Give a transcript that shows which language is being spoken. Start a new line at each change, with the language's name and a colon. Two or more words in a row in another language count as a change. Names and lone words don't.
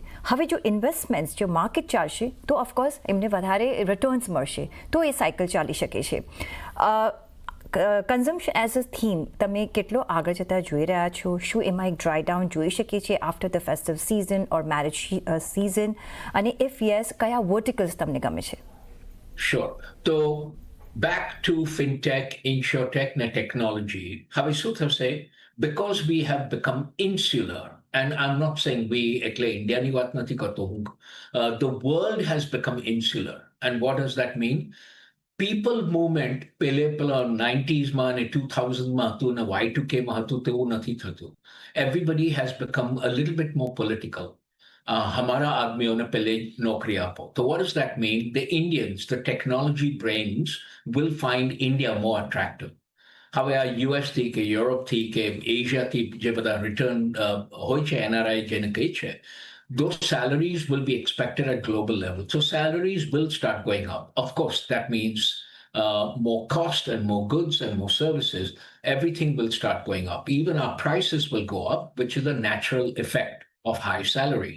Gujarati: હવે જો ઇન્વેસ્ટમેન્ટ્સ જો માર્કેટ ચાલશે તો ઓફકોર્સ એમને વધારે રિટર્ન્સ મળશે, તો એ સાયકલ ચાલી શકે છે.
English: consumption as a theme
Gujarati: તમે કેટલો આગળ જતાં જોઈ રહ્યા છો? શું એમાં એક
English: dry down
Gujarati: જોઈ શકીએ છીએ
English: after the festive season or marriage season?
Gujarati: અને
English: if yes,
Gujarati: કયા વર્ટિકલ્સ તમને ગમે છે?
English: Sure. So back to fintech, insurtech and technology.
Gujarati: હવે શું થશે?
English: Because we have become insular, and I'm not saying we,
Gujarati: એટલે ઇન્ડિયાની વાત નથી કરતો હું.
English: The world has become insular. And what does that mean? People movement
Gujarati: પેલે પેલા 90s માં અને 2000 માં હતું અને Y2K માં હતું તેવું નથી થતું.
English: Everybody has become a little bit more political.
Hindi: हमारा आदमियों ने पहले नौकरी आपो.
English: So what does that mean? The Indians, the technology brains, will find India more attractive.
Gujarati: હવે આ US થી કે યુરોપ થી કે એશિયા થી જે બધા રિટર્ન હોય છે NRI જેને કહે છે,
English: those salaries will be expected at global level. So salaries will start going up. Of course, that means more cost and more goods and more services. Everything will start going up. Even our prices will go up, which is a natural effect of high salaries.